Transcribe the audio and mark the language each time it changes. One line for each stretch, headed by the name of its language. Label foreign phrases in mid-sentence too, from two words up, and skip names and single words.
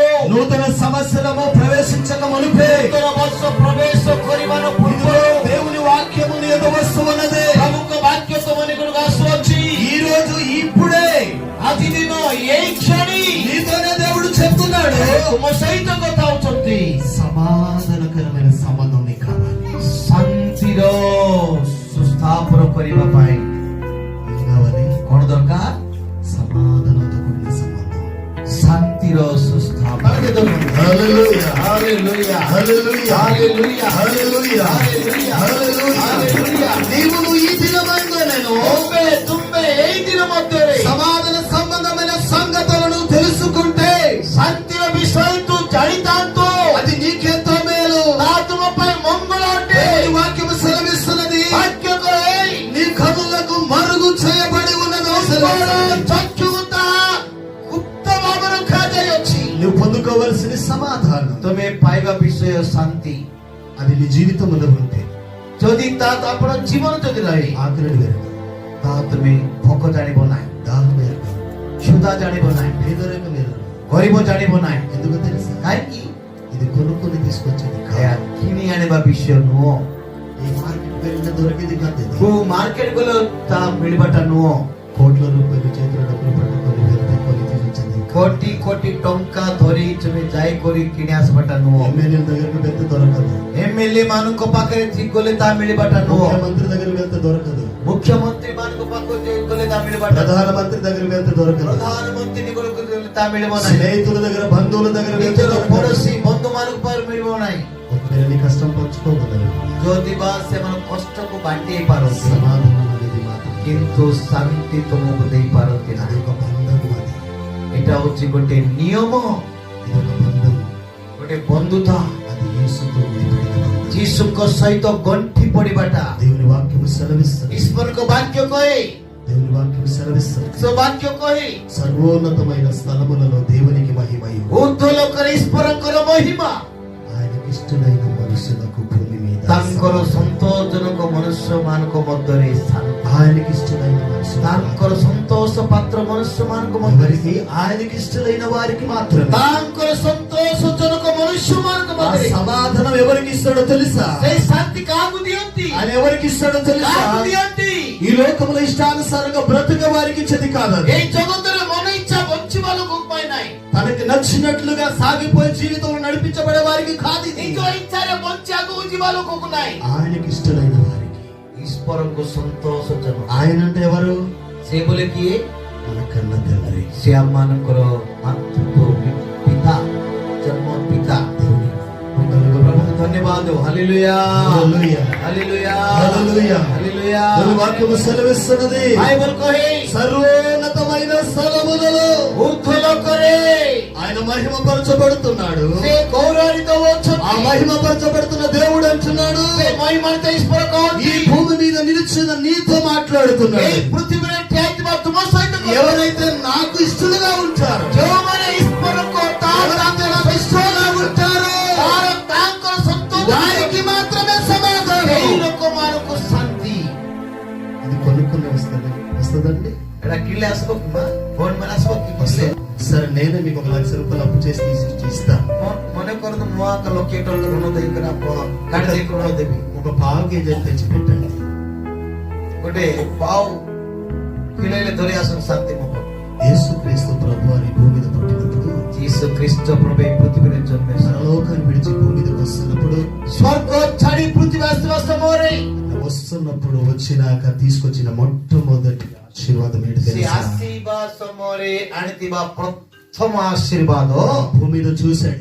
Telugu: నూతన సంవత్సరము ప్రవేశించక మునుపే
Odia: ନୂତନ ବର୍ଷ ପ୍ରବେଶ କରିବା ନ ପୂର୍ବରୁ
Telugu: దేవుని వాక్యము నీ ఎదుట వస్తున్నది.
Odia: ପ୍ରଭୁଙ୍କ ବାକ୍ୟ ତମ ନିକଟକୁ ଆସୁଅଛି।
Telugu: ఈ రోజు ఇప్పుడే
Odia: ଆଜି ଦିନ ଏଇ କ୍ଷଣି
Telugu: నీతోనే దేవుడు చెప్తున్నాడు.
Odia: ତୁମ ସହିତ କଥା ହଉଛନ୍ତି।
Telugu: సమాధానకరమైన సంబంధం నీకు కావాలి.
Odia: ଶାନ୍ତିର ସୁସ୍ଥାପନ କରିବା ପାଇଁ
Telugu: ఏం కావాలి?
Odia: କଣ ଦରକାର?
Telugu: సమాధానంతో కూడిన సంబంధం.
Odia: ଶାନ୍ତିର ସୁସ୍ଥାପନ।
Telugu: హల్లెలూయా, హల్లెలూయా, హల్లెలూయా, హల్లెలూయా, హల్లెలూయా, హల్లెలూయా, హల్లెలూయా. హల్లెలూయా। నీవును ఈ దినమందైనను
Odia: ତୁମେ ଏଇ ଦିନ ମଧ୍ୟରେ
Telugu: సమాధాన సంబంధమైన సంగతులను తెలుసుకుంటే
Odia: ଶାନ୍ତିର ବିଷୟ ତୁ ଜାଣିଥାନ୍ତୁ,
Telugu: అది నీకెంతో మేలు.
Odia: ତାହା ତୁମ ପାଇଁ ମଙ୍ଗଳ ଅଟେ।
Telugu: దేవుని వాక్యము సెలవిస్తున్నది.
Odia: ବାକ୍ୟ କହେ
Telugu: నీ కన్నులకు మరుగు చేయబడి ఉన్నది.
Odia: ଚକ୍ଷୁ ତାହା ଗୁପ୍ତ ଭାବରେ ରଖାଯାଇଅଛି।
Telugu: నువ్వు పొందుకోవలసిన సమాధానం
Odia: ତୁମେ ପାଇବା ବିଷୟ ଶାନ୍ତି,
Telugu: అది నీ జీవితంలో ఉంటే
Odia: ଯଦି ତାହା ଆପଣ ଜୀବନ ଯଦି ରହେ,
Telugu: ఆకలి వేరు,
Odia: ତାହା ତୁମେ ଭୋକ ଜାଣିବ ନାହିଁ,
Telugu: దాహం వేరు,
Odia: କ୍ଷୁଧା ଜାଣିବ ନାହିଁ,
Telugu: పేదరిక వేరు.
Odia: ଗରିବ ଜାଣିବ ନାହିଁ।
Telugu: ఎందుకు తెలుసా?
Odia: କାହିଁକି?
Telugu: ఇది కొనుక్కొని తీసుకొచ్చేది
Odia: ଏହା
Telugu: కాదు.
Odia: କିଣି ଆଣିବା ବିଷୟ ନୁହଁ।
Telugu: ఈ మార్కెట్ వెళ్ళిన దొరికేది కాదు. ఇది
Odia: କୋଉ ମାର୍କେଟ ଗଲେ ତାହା ମିଳିବାଟା ନୁହଁ।
Telugu: కోట్ల రూపాయలు చేతుల డబ్బులు పట్టుకొని వెళ్తే కొని తీసుకొచ్చేది కాదు.
Odia: କୋଟି କୋଟି ଟଙ୍କା ଧରି ତୁମେ ଯାଇ କରି କିଣି ଆସିବାଟା ନୁହଁ।
Telugu: ఎమ్మెల్యేల దగ్గరకు వెళ్తే దొరకదు.
Odia: ଏମଏଲଏ ମାନଙ୍କ ପାଖରେ ଗଲେ ତାହା ମିଳିବାଟା ନୁହଁ।
Telugu: ముఖ్యమంత్రి దగ్గరకు వెళ్తే దొరకదు.
Odia: ମୁଖ୍ୟମନ୍ତ୍ରୀ ମାନଙ୍କ ପାଖକୁ ଗଲେ ତାହା ମିଳିବାଟା ନୁହଁ।
Telugu: ప్రధానమంత్రి దగ్గరకు వెళ్తే దొరకదు.
Odia: ପ୍ରଧାନମନ୍ତ୍ରୀ ନିକଟକୁ ଗଲେ ତାହା ମିଳିବ ନାହିଁ।
Telugu: స్నేహితుల దగ్గర బంధువుల దగ్గర వెళ్తే
Odia: ନିଜର
Telugu: దొరకదు.
Odia: ପଡୋଶୀ ବନ୍ଧୁ ମାନଙ୍କ ପାଖରେ ମିଳିବ ନାହିଁ।
Telugu: ఒకవేళ నీ కష్టం పంచుకోగలరు.
Odia: ଯଦି ବା ସେମାନେ କଷ୍ଟକୁ ବାଣ୍ଟି ହେଇପାରନ୍ତି,
Telugu: సమాధానం అనేది మాత్రం
Odia: କିନ୍ତୁ ଶାନ୍ତି ତୁମକୁ ଦେଇପାରନ୍ତି
Telugu: అది
Odia: ନାହିଁ।
Telugu: ఒక బంధము. అది
Odia: ଏଇଟା ହଉଛି ଗୋଟେ ନିୟମ,
Telugu: ఇది ఒక బంధం.
Odia: ଗୋଟେ ବନ୍ଧୁତା।
Telugu: అది యేసుతో ముడిపడిన బంధం.
Odia: ଯୀଶୁଙ୍କ ସହିତ ଗଣ୍ଠି ପଡିବାଟା।
Telugu: దేవుని వాక్యము సెలవిస్తుంది.
Odia: ଈଶ୍ୱରଙ୍କ ବାକ୍ୟ କହେ,
Telugu: దేవుని వాక్యము సెలవిస్తుంది.
Odia: ସେ ବାକ୍ୟ କହେ
Telugu: సర్వోన్నతమైన స్థలములలో దేవునికి మహిమయు,
Odia: ଉର୍ଦ୍ଧ୍ୱ ଲୋକରେ ଈଶ୍ୱରଙ୍କର ମହିମା,
Telugu: ఆయనకి ఇష్టమైన మనుషులకు భూమి మీద
Odia: ତାଙ୍କର ସନ୍ତୋଷଜନକ ମନୁଷ୍ୟ ମାନଙ୍କ ମଧ୍ୟରେ ଶାନ୍ତି,
Telugu: ఆయనకి ఇష్టమైన మనుషులు,
Odia: ତାଙ୍କର ସନ୍ତୋଷ ପାତ୍ର ମନୁଷ୍ୟ ମାନଙ୍କ ମଧ୍ୟରେ,
Telugu: ఎవరికి ఆయనకి ఇష్టమైన వారికి మాత్రమే
Odia: ତାଙ୍କର ସନ୍ତୋଷଜନକ ମନୁଷ୍ୟ ମାନଙ୍କ
Telugu: ఆ
Odia: ମଧ୍ୟରେ
Telugu: సమాధానం ఎవరికి ఇస్తాడో తెలుసా?
Odia: ସେଇ ଶାନ୍ତି କାହାକୁ ଦିଅନ୍ତି?
Telugu: ఆయన ఎవరికి ఇస్తాడో తెలుసా?
Odia: କାହାକୁ ଦିଅନ୍ତି?
Telugu: ఈ లోకంలో ఇష్టానుసారంగా బ్రతుకే వారికి చెది కాదు.
Odia: ଏଇ ଜଗତରେ ମନ ଇଚ୍ଛା ବଞ୍ଚିବା ଲୋକଙ୍କ ପାଇଁ ନାହିଁ।
Telugu: తనకి నచ్చినట్లుగా సాగిపోయే జీవితంలో నడిపించబడే వారికి కాదు ఇది.
Odia: ନିଜ ଇଚ୍ଛାରେ ବଞ୍ଚି ଆଗକୁ ଯିବା ଲୋକକୁ ନାହିଁ।
Telugu: ఆయనకి ఇష్టమైన వారికి.
Odia: ଈଶ୍ୱରଙ୍କୁ ସନ୍ତୋଷଜନକ
Telugu: ఆయన అంటే ఎవరు?
Odia: ସେ ବୋଲେ କିଏ?
Telugu: మన కన్న తండ్రి,
Odia: ସେ ଆମମାନଙ୍କର ମାତୃତ୍ୱ ପିତା, ଜନ୍ମ ପିତା।
Telugu: ప్రభుకు ధన్యవాదాలు। హల్లెలూయా, హల్లెలూయా, హల్లెలూయా, హల్లెలూయా. హల్లెలూయా। దేవుని వాక్యము సెలవిస్తున్నది.
Odia: బైబిల్ కహే
Telugu: సర్వోన్నతమైన స్థలములలో
Odia: ଊର୍ଦ୍ଧ୍ୱ ଲୋକରେ
Telugu: ఆయన మహిమపరచబడుతున్నాడు.
Odia: ସେ ଗୌରବାନ୍ୱିତ
Telugu: ఆ
Odia: ହଉଛନ୍ତି।
Telugu: మహిమపరచబడుతున్న దేవుడు అంటున్నాడు,
Odia: ସେ ମହିମାନ୍ୱିତ ଈଶ୍ୱର
Telugu: ఈ
Odia: କହନ୍ତି,
Telugu: భూమి మీద నిలిచిన నీతో మాట్లాడుతున్నాడు.
Odia: ଏଇ ପୃଥିବୀରେ ଠିଆ ହେଇଥିବା ତୁମ ସହିତ
Telugu: ఎవరైతే నాకు ఇష్టలుగా ఉంటారో,
Odia: ଯେଉଁମାନେ ଈଶ୍ୱରଙ୍କ
Telugu: నాకు ఇష్టంగా ఉంటారో
Odia: ତାର ତାଙ୍କର ସନ୍ତୋଷ
Telugu: వారికి మాత్రమే సమాధానం.
Odia: ସେଇ ଲୋକମାନଙ୍କୁ ଶାନ୍ତି।
Telugu: ఇది కొనుక్కుని వస్తుందండి.
Odia: ଏଟା କିଣିଲେ ଆସିବ କି ମା? ଫୋନ ମାନେ ଆସିବ କି କିଣିଲେ?
Telugu: సరే నేనే మీకు 1 లక్ష రూపాయలు అప్పు చేసి ఇస్తాను.
Odia: ମନେ କରନ୍ତୁ ମୁଁ ଆଗ ଲକ୍ଷେ ଟଙ୍କା ଋଣ ଦେଇକିନା ଗାଡି ଦେଇକି ଋଣ ଦେବି।
Telugu: ఒక పావు కేజీ తెచ్చి పెట్టండి.
Odia: ଗୋଟେ ପାଉ କିଳେଇଲେ ଧରି ଆସନ୍ ଶାନ୍ତି ମୁଖ
Telugu: యేసుక్రీస్తు ప్రభు వారి భూమి మీద పుట్టినప్పుడు,
Odia: ଯୀଶୁ ଖ୍ରୀଷ୍ଟ ପ୍ରଭୁ ଏ ପୃଥିବୀରେ ଜନ୍ମେ
Telugu: పరలోకాన్ని విడిచి భూమి మీదకి వస్తున్నప్పుడు,
Odia: ସ୍ୱର୍ଗ ଛାଡି ପୃଥିବୀ ଆସିବା ସମୟରେ
Telugu: వస్తున్నప్పుడు వచ్చినాక తీసుకొచ్చిన మొట్టమొదటి ఆశీర్వాదం ఏంటి
Odia: ସେ
Telugu: తెలుసా?
Odia: ଆସିବା ସମୟରେ ଆଣିଥିବା ପ୍ରଥମ ଆଶୀର୍ବାଦ
Telugu: భూమి మీద చూశాడు.